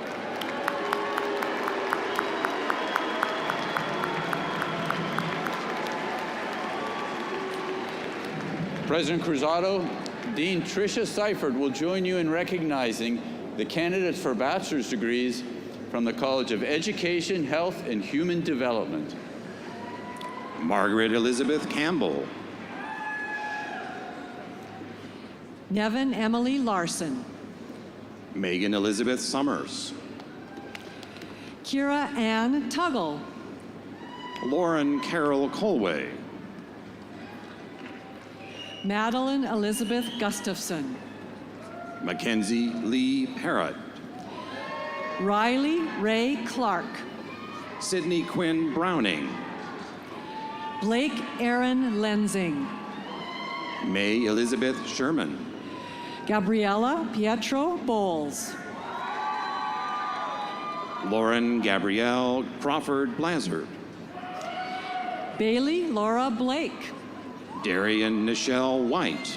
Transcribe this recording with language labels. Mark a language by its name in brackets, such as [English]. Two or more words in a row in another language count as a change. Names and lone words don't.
[English] President Cruzado, Dean Tricia Seifert will join you in recognizing the candidates for bachelor's degrees from the College of Education, Health, and Human Development. Margaret Elizabeth Campbell. Nevin Emily Larson. Megan Elizabeth Summers. Kira Ann Tuggle. Lauren Carol Colway. Madeline Elizabeth Gustafson. Mackenzie Lee Parrott. Riley Ray Clark. Sydney Quinn Browning. Blake Aaron Lenzing. May Elizabeth Sherman. Gabriella Pietro Bowles. Lauren Gabrielle Crawford Blazard. Bailey Laura Blake. Darian Nichelle White.